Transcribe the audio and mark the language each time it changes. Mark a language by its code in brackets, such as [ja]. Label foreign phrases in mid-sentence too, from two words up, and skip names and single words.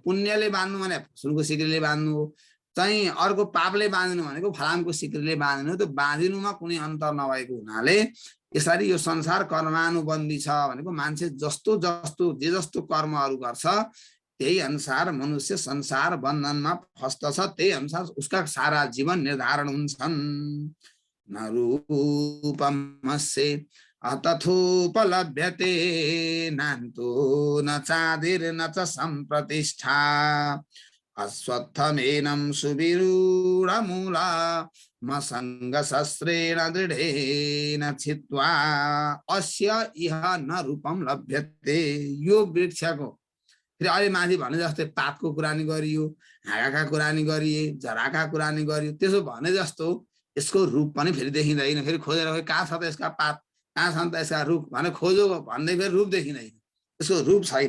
[ne] पुण्यले बाँध्नु भने सुनको सिक्रीले बाँध्नु हो, चाहिँ अर्को पापले बाँधिनु भनेको फलामको सिक्रीले बाँधिनु। त्यो बाँधिनुमा कुनै अन्तर नभएको हुनाले यसरी यो संसार कर्मानुबन्धी छ भनेको मान्छे जस्तो जस्तो जे जस्तो कर्महरू गर्छ त्यही अनुसार मनुष्य संसार बन्धनमा फस्दछ, त्यही अनुसार उसका सारा जीवन निर्धारण हुन्छन्। [sa] न रूपमस्य तथोपलभ्यते नान्तो न चादिर न च सम्प्रतिष्ठा, अश्वत्थमेनं सुविरूढमूला मसङ्गशस्त्रेण दृढेन छित्त्वा अस्य इह न रूपम लभ्यते। [ne] यो वृक्षको फेरि अहिले माथि भने जस्तै पातको कुरा नि गरियो, हाँगाका कुरा नि गरिए, जराका कुरा नि गरियो, त्यसो भने जस्तो यसको रूप पनि फेरि देखिँदैन। फेरि खोजेर कहाँ छ त यसका पात, कहाँ छन् त यसका रूप भने खोजो भन्दै फेरि रूप देखिँदैन, यसको रूप छैन।